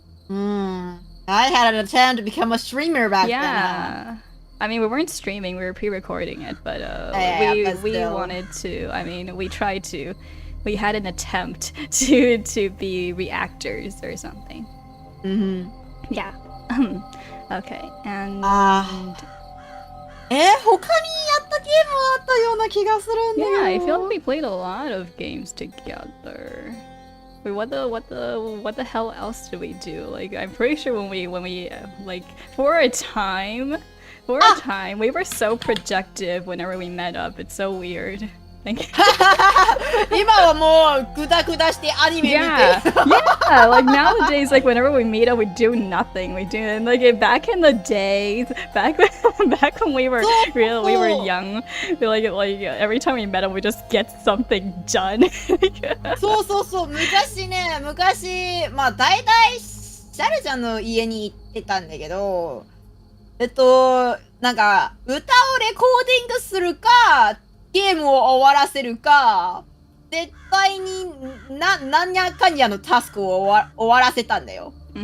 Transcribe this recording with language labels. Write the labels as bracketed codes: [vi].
[en] I had an attempt to become a streamer back then. Yeah. I mean, we weren't streaming, we were pre-recording it, but we wanted to. I mean, we tried to. We had an attempt to be reactors or something. Yeah. Okay, and [ja] 他にやったゲームあったような気がするんだよ。 [en] Yeah, I feel like we played a lot of games together. Wait, what the hell else did we do? Like, I'm pretty sure when we like for a time we were so projective whenever we met up. It's so weird. Like, [ja] 今はもうグダグダしてアニメ見て。 [en] Yeah, like nowadays, like whenever we meet up, we do nothing. We do like back in the days, back when we were we were young. Like every time we met up, we just get something done. [ja] そうそうそう、昔まあ大体シャルちゃんの家に行ってたんだけど、なんか歌をレコーディングするか。ゲームを終わらせるか、絶対になんやかんやのタスクを終わらせたんだよ。